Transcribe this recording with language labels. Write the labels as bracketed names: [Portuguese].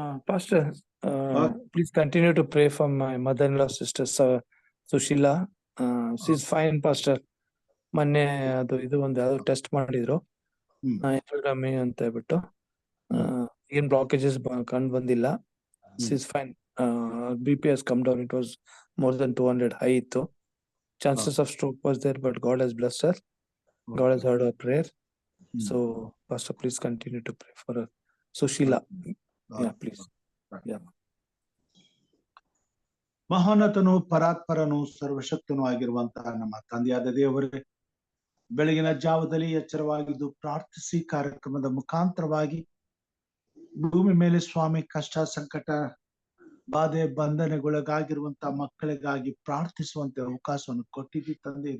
[English] Pastor, please continue to pray for my mother-in-law sister Sushila. She's fine, Pastor. [Kannada] ಮೊನ್ನೆ ಇದು ಒಂದು ಯಾವ್ದು test ಮಾಡಿದ್ರು, ಎಫ್ಎಲ್ಡಮಿ ಅಂತ ಹೇಳ್ಬಿಟ್ಟು ಏನ್ ಬ್ಲಾಕೇಜಸ್ ಕಂಡು ಬಂದಿಲ್ಲ. [English] She's fine. BP has come down. It was more than 200 high ಇತ್ತು. Chances of stroke was there, but God has blessed her. God has heard her prayer. So, Pastor, please continue to pray for her. So, Sheila, yeah, please. Yeah. [Kannada] ಮಹೋನ್ನತನು ಪರಾತ್ಪರನು ಸರ್ವಶಕ್ತನೂ ಆಗಿರುವಂತಹ ನಮ್ಮ ತಂದೆಯಾದ ದೇವರೇ, ಬೆಳಗಿನ ಜಾವದಲ್ಲಿ ಎಚ್ಚರವಾಗಿದ್ದು ಪ್ರಾರ್ಥಿಸಿ ಕಾರ್ಯಕ್ರಮದ ಮುಖಾಂತರವಾಗಿ ಭೂಮಿ ಮೇಲೆ ಸ್ವಾಮಿ ಕಷ್ಟ ಸಂಕಟ ಬಾಧೆ ಬಂಧನಗೊಳಗಾಗಿರುವಂತಹ ಮಕ್ಕಳಿಗಾಗಿ ಪ್ರಾರ್ಥಿಸುವಂತೆ ಅವಕಾಶವನ್ನು ಕೊಟ್ಟಿದ್ದಿ ತಂದೆ.